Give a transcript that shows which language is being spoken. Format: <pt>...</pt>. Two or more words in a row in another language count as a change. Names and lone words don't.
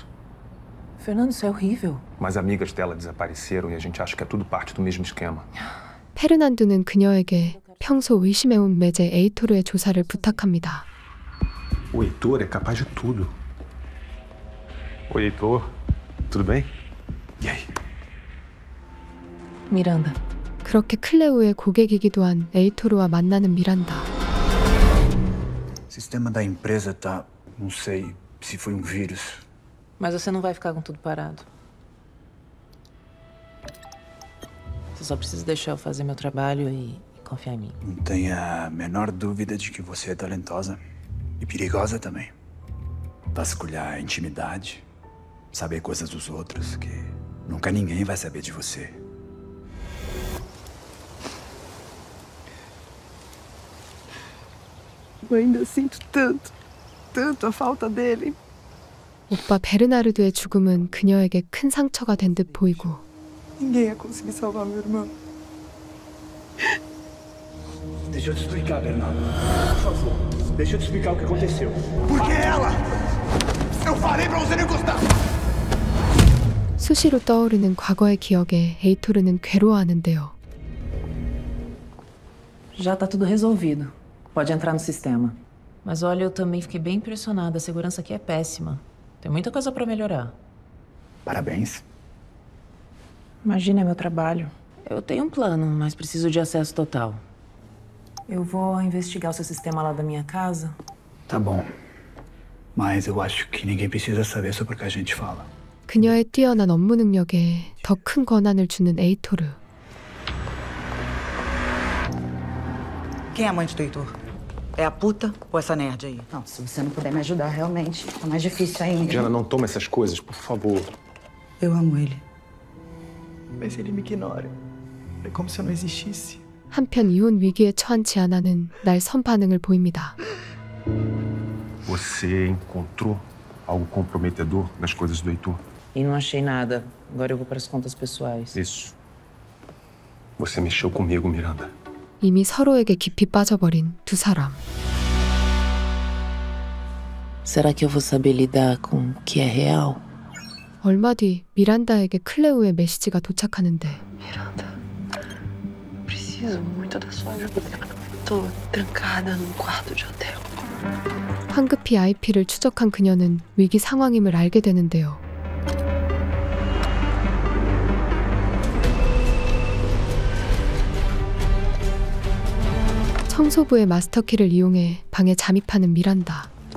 <pt>Fernando, isso é horrível. Mas amigas dela desapareceram e a gente acha que é tudo parte do mesmo esquema.</pt> <ko>페르난도는 그녀에게 평소 의심해온 매제 에이토르의 조사를 부탁합니다.</ko> <pt>O Heitor é capaz de tudo. Oi, Heitor. Tudo bem? E aí? Miranda.</pt> <ko>그렇게 클레오의 고객이기도 한 에이토르와 만나는 미란다.</ko> <pt>O sistema da empresa tá... não sei se foi um vírus. Mas você não vai ficar com tudo parado. Você só precisa deixar eu fazer meu trabalho e confiar em mim. Não tenha a menor dúvida de que você é talentosa. E perigosa também. Vasculhar a intimidade. Saber coisas dos outros que nunca ninguém vai saber de você. Eu ainda sinto tanto a falta dele.</pt> <ko>오빠 베르나르도의 죽음은 그녀에게 큰 상처가 된 듯 보이고</ko> <pt>Ninguém ia conseguir salvar meu irmão. Deixa eu te explicar, Bernardo. Por favor, deixa eu te explicar o que aconteceu. Por que ela? Eu falei pra você não encostar!</pt> <ko>수시로 떠오르는 과거의 기억에 에이토르는 괴로워하는데요.</ko> <pt>Já tá tudo resolvido. Pode entrar no sistema. Mas olha, eu também fiquei bem impressionada. A segurança aqui é péssima. Tem muita coisa pra melhorar. Parabéns. Imagina, é meu trabalho. Eu tenho um plano, mas preciso de acesso total. Eu vou investigar o seu sistema lá da minha casa. Tá bom. Mas eu acho que ninguém precisa saber sobre o que a gente fala.</pt> <ko>그녀의 뛰어난 업무 능력에 더 큰 권한을 주는 에이토르.</ko> <pt>Quem é a amante do Heitor? É a puta ou essa nerd aí? Não, se você não puder me ajudar, realmente, tá mais difícil ainda. Diana, não toma essas coisas, por favor. Eu amo ele. Mas ele me ignora. É como se eu não existisse.</pt> <ko>한편 이혼 위기에 처한 지아나는 날 선 반응을 보입니다.</ko> <pt>Você encontrou algo comprometedor nas coisas do Heitor? E não achei nada. Agora eu vou para as contas pessoais. Isso. Você mexeu comigo, Miranda.</pt> <ko>이미 서로에게 깊이 빠져버린 두 사람.</ko> <pt>Será que eu vou saber lidar com o que é real?</pt> <ko>얼마 뒤 미란다에게 클레오의 메시지가 도착하는데</ko> <pt>Miranda, preciso muito da sua ajuda. Tô trancada num quarto de hotel.</pt> <ko>황급히 IP를 추적한 그녀는 위기 상황임을 알게 되는데요. 청소부의 마스터키를 이용해 방에 잠입하는 미란다.</ko>